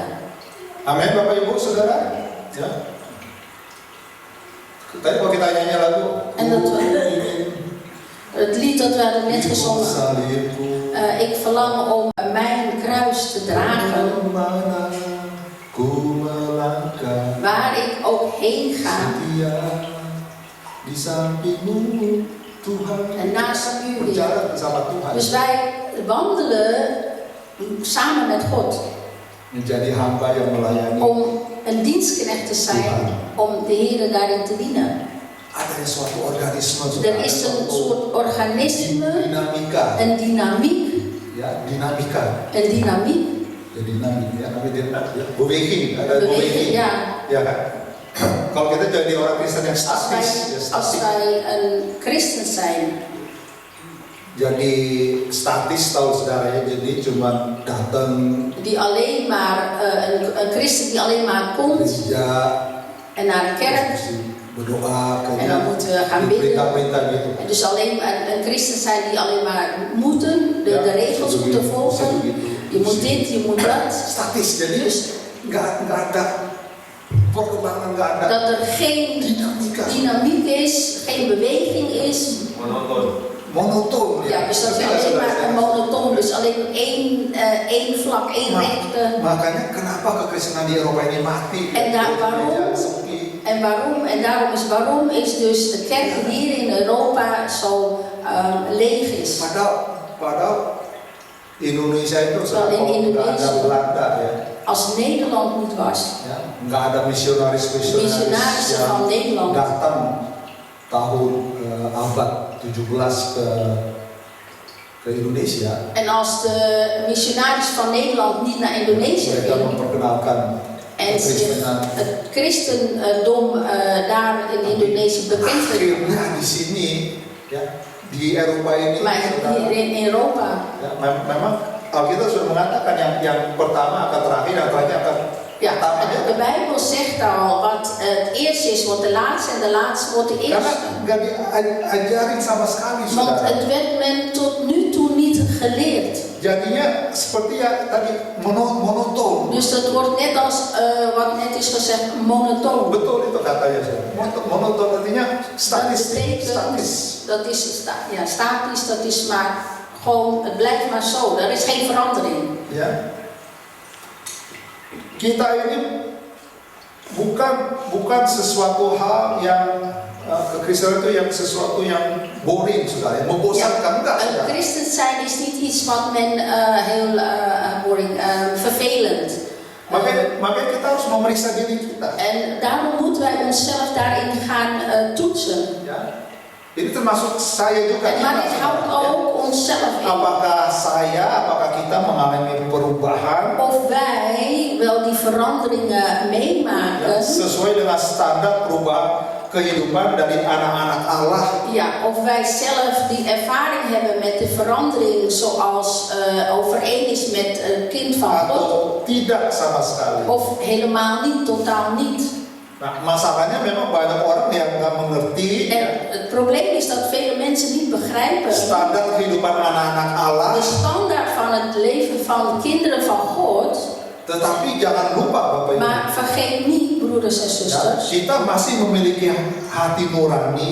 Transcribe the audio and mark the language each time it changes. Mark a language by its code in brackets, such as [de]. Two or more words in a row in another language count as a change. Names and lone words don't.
[id] Amin, Bapak Ibu, saudara. Ya. Tadi kalau kita nyanyi lagu. [nl] En dat we, het lied dat we hadden net gezongen. [id] Salibku. [nl] Ik verlang om mijn kruis te dragen, [id] Kemana ku melangkah. [nl] waar ik ook heen ga. [id] Setia di sampingmu Tuhan. [nl] En naast u weer. [id] Berjalan bersama Tuhan. [nl] Dus wij wandelen samen met God [id] Menjadi hamba yang melayani. [nl] om een dienstknecht te zijn, om de Heer daarin te dienen. [id] Ada suatu organisme. [nl] Er is een soort organisme, [id] Dinamika. [nl] een dynamiek, [id] Ya, dinamika. [nl] een dynamiek, [id] Ya, dinamik. Ya, namanya dinamik. [nl] Beweging. Ada beweging. beweging. Ja, [id] Ya kan. Kalau kita jadi orang Kristen yang [nl] als [id] statis, ya [nl] als [id] statis. [nl] wij een christen zijn, [id] Jadi statis tahu saudara ya, jadi cuma datang [nl] die alleen maar, een christen die alleen maar komt [id] gereja, [nl] en naar de kerk, [id] berdoa, [nl] en dan moeten we gaan bidden. [id] perintah-perintah gitu. [nl] En dus alleen een christen zijn die alleen maar moeten, de regels moeten volgen. Je moet dit, je moet dat. [id] Statis, jadi nggak ada perkembangan, nggak ada [nl] Dat er geen dynamiek is, geen beweging is. [id] monoton. [nl] Ja, dus dat is alleen maar een monotoon, dus alleen één vlak, één rechte. [id] Makanya kenapa kekristenan di Eropa ini mati? [nl] En daar waarom? [id] Gereja sepi. [nl] En waarom is dus de kerk hier in Europa zo leeg is. [id] Padahal Indonesia itu [nl] Terwijl in [id] nggak ada [nl] Indonesia- [id] Belanda ya. [nl] Als Nederland niet was, [id] Ya, nggak ada misionaris-misionaris [nl] missionarissen [id] yang [nl] van Nederland [id] datang tahun abad 17 ke Indonesia. [nl] en als de missionaris van Nederland niet naar Indonesië [id] Mereka [nl] ging [id] memperkenalkan [nl] en zich [id] kekristenan. [nl] het christendom daar in Indonesië bekend werd. [id] Akhirnya di sini ya di Eropa ini [nl] Maar hier in Europa, [id] ya, memang Alkitab sudah mengatakan yang pertama akan terakhir, yang terakhir akan [nl] ja, [id] pertama. [nl] de Bijbel zegt al wat het eerste is, wordt de laatste en de laatste wordt de [id] Karena [nl] eerste. [id] nggak diajarin sama sekali, [nl] Want [id] saudara. [nl] het werd men tot nu toe niet geleerd. [id] Jadinya seperti ya tadi monoton. [nl] Dus dat wordt net als wat net is gezegd, monotoon. [id] Betul itu katanya. Monoton artinya [nl] Dat [id] statis. [nl] betekent, dat is statisch, dat is maar gewoon, het blijft maar zo. Er is geen verandering. [id] Ya. Kita ini bukan sesuatu hal yang kekristenan itu yang sesuatu yang boring, saudara, yang membosankan, enggak, saudara. [nl] Christen zijn is niet iets wat men heel boring, vervelend. [id] Makanya kita harus memeriksa diri kita. [nl] En daarom moeten wij onszelf daarin gaan toetsen. [id] Ya. Ini termasuk saya juga. [nl] Maar dit houdt ook onszelf in. [id] Apakah kita mengalami perubahan? [nl] Of wij wel die veranderingen meemaken. [id] Sesuai dengan standar perubahan kehidupan dari anak-anak Allah. [nl] Ja, of wij zelf die ervaring hebben met de verandering zoals overeen is met een kind van God. [id] Atau tidak sama sekali. [nl] Of helemaal niet, totaal niet. [id] Nah, masalahnya memang banyak orang yang nggak mengerti. [nl] En het probleem is dat vele mensen niet begrijpen [id] Standar kehidupan anak-anak Allah. [nl] de standaard van het leven van kinderen van God. [id] Tetapi jangan lupa, Bapak Ibu. [nl] Maar vergeet niet, broeders en [id] Ya, [nl] zusters, [id] kita masih memiliki hati nurani.